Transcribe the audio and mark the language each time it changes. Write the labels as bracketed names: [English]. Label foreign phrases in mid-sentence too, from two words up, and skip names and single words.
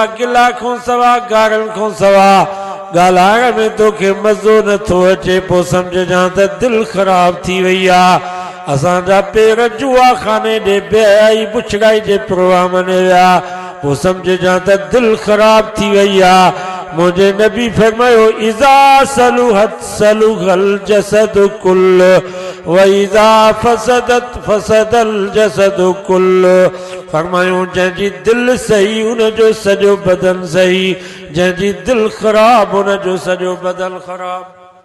[Sindhi] गिला खां सवाइ गारनि खां सवाइ ॻाल्हाइण में तोखे मज़ो नथो अचे पोइ सम्झजां त दिलि ख़राब थी वई आहे। असांजा पेर जुआ खाने ॾे बेहयाई पुछड़ाई जे प्रोग्राम में विया पोइ सम्झजां त दिलि ख़राब थी वई आहे। मुंहिंजे नबी फरमायो [Arabic] إذا صلحت صلح الجسد كله وإذا فسدت فسد الجسد كله. [Sindhi] फरमायूं जंहिंजी दिलि सही उनजो सॼो बदन सही, जंहिंजी दिलि ख़राब उनजो सॼो बदन ख़राब।